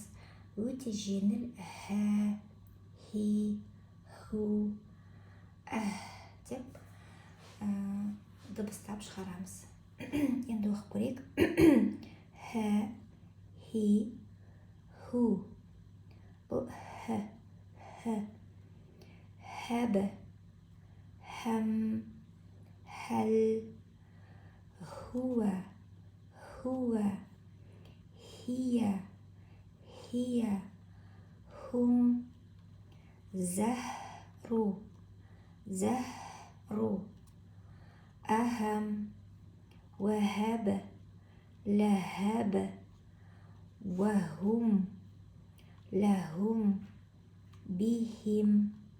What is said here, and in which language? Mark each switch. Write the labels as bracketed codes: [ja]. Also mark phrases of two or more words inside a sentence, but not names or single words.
[kk] Өте жеңіл хә, хи, ху, деп дыбыстап шығарамыз. Енді оқып көрейік. Хә, хи, ху. Бұл хә, хәбі, хәм, хәл, хуа, хия, хум, [ar] زهر أهم, وهب لهب وهم لهم بهم